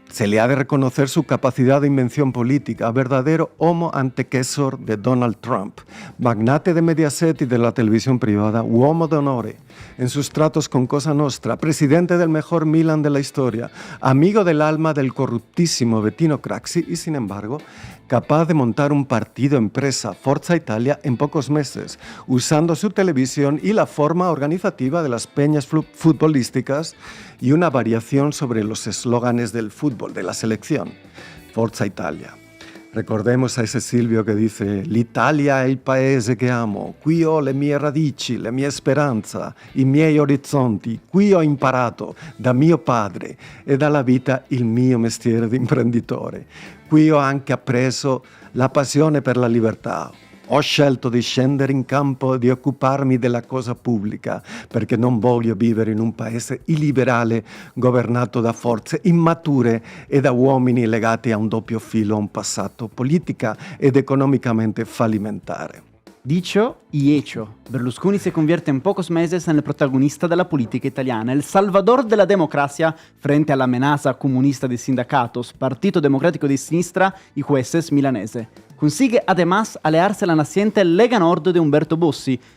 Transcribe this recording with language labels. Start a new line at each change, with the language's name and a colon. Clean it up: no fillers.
Spanish: Se le ha de reconocer su capacidad de invención política, verdadero homo antecessor de Donald Trump, magnate de Mediaset y de la televisión privada,
Italian: uomo d'onore,
Spanish: en sus tratos con Cosa Nostra, presidente del mejor Milan de la historia, amigo del alma del corruptísimo Bettino Craxi y, sin embargo, capaz de montar un partido empresa, Forza Italia, en pocos meses, usando su televisión y la forma organizativa de las peñas futbolísticas y una variación sobre los eslóganes del fútbol, de la selección, Forza Italia. Recordemos a ese
Italian: Silvio che dice «L'Italia è il paese che amo, qui ho le mie radici, le mie speranze, i miei orizzonti, qui ho imparato da mio padre e dalla vita il mio mestiere di imprenditore. Qui ho anche appreso la passione per la libertà. Ho scelto di scendere in campo e di occuparmi della cosa pubblica perché non voglio vivere in un paese illiberale governato da forze immature e da uomini legati a un doppio filo, a un passato politica ed económicamente fallimentare».
Spanish: Dicho y hecho, Berlusconi se convierte en pocos meses en el protagonista de la política italiana, el salvador de la democracia frente a la amenaza comunista de sindicatos, Partito Democrático de Sinistra y jueces milanese. Consigue además aliarse a la naciente Lega Nord de Umberto Bossi,